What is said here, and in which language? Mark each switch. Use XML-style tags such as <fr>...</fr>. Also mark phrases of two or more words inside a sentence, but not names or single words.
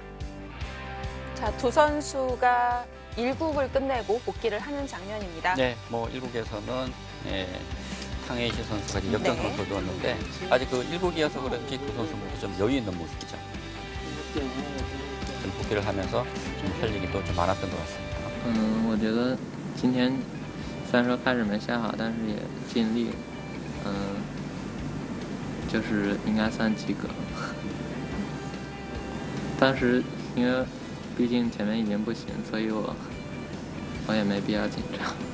<ko>자, 두 선수가 1국을 끝내고 복귀를 하는 장면입니다. 네, 뭐 1국에서는 탕예신 선수가 이제 역전승을 거두었는데 아직 그 1국이어서 그런지 두 선수 모두 좀 여유 있는 모습이죠. 좀 복귀를 하면서 좀 할 얘기도 좀 많았던 것 같습니다.</ko> <zh>我觉得今天虽然说开始没下好，但是也尽力，就是应该算及格。当时因为毕竟前面已经不行，所以我也没必要紧张。</zh>